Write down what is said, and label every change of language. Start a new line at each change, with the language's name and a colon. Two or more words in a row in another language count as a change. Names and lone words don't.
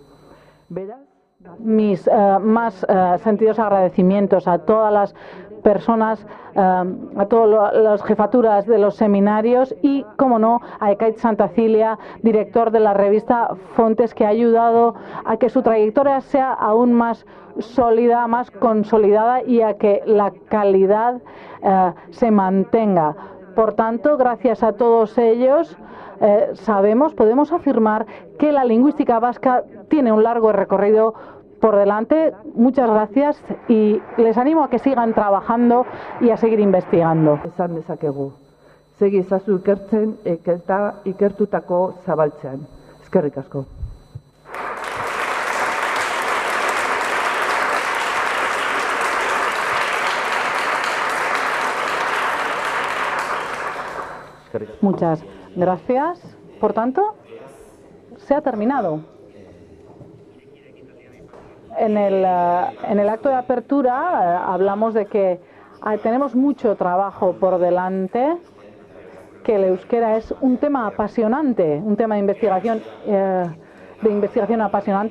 Spanish: Mis más sentidos agradecimientos a todas las personas, a todas las jefaturas de los seminarios y, como no, a Ekaitz Santacilia, director de la revista Fontes, que ha ayudado a que su trayectoria sea aún más sólida, más consolidada y a que la calidad se mantenga. Por tanto, gracias a todos ellos, podemos afirmar que la lingüística vasca tiene un largo recorrido por delante. Muchas gracias y les animo a que sigan trabajando y a seguir investigando.
Basque: Esan dezakegu. Segi ezazu ikertzen eta ikertutako zabaltzean. Eskerrik asko.
Spanish: Muchas gracias. Por tanto, se ha terminado. En el acto de apertura hablamos de que tenemos mucho trabajo por delante, que el euskera es un tema apasionante, un tema de investigación apasionante.